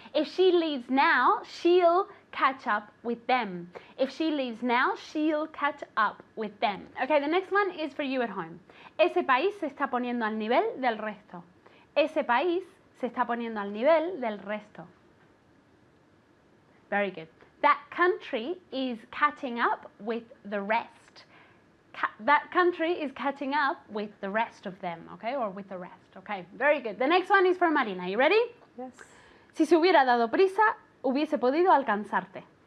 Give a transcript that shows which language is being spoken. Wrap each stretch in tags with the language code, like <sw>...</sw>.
<en>If she leaves now, she'll catch up with them. If she leaves now, she'll catch up with them. Okay, the next one is for you at home.</en> <es>Ese país se está poniendo al nivel del resto. Ese país se está poniendo al nivel del resto.</es> <en>Very good. That country is catching up with the rest. that country is catching up with the rest of them, okay? Or with the rest, okay? Very good. The next one is for Marina. You ready? Yes.</en> <es>Si se hubiera dado prisa, hubiese podido alcanzarte.</es>